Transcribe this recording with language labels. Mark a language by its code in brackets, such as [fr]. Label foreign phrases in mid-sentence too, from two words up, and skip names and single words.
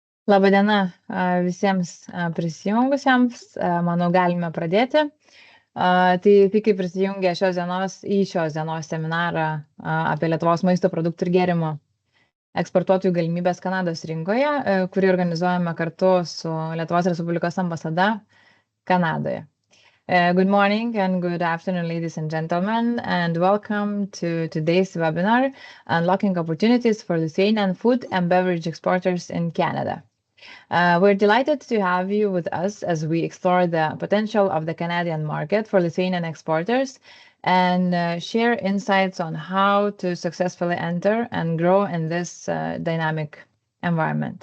[lt] Labadiena visiems prisijungusiems, manau, galime pradėti. Tai kaip prisijungė šios dienos seminarą apie Lietuvos maisto produktų ir gėrimų eksportuotojų galimybės Kanados rinkoje, kurį organizuojame kartu su Lietuvos Respublikos ambasada Kanadoje. [en] Good morning and good afternoon, ladies and gentlemen, and welcome to today's webinar, Unlocking Opportunities for Lithuanian Food and Beverage Exporters in Canada. We're delighted to have you with us as we explore the potential of the Canadian market for Lithuanian exporters and share insights on how to successfully enter and grow in this dynamic environment.